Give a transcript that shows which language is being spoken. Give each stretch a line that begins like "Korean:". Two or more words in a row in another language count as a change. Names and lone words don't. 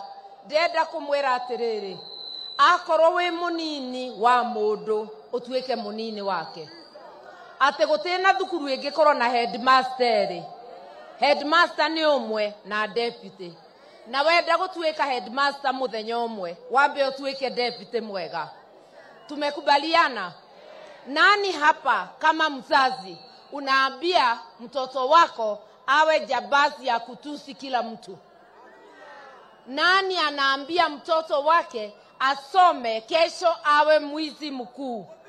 Kikuyu: Ndenda kumwira atiriri akorwo wi munini wa mundu utuike munini wake ati gutina thukuru ingikorwo na headmaster. Headmaster ni umwe na deputy na wenda gutuika headmaster muthenya umwe wambe utuike deputy mwega.
Swahili: Tumekubaliana? Nani hapa kama mzazi unaambia mtoto wako awe jabasi ya kutusi kila mtu? Nani anaambia mtoto wake asome kesho awe mwizi mkuu?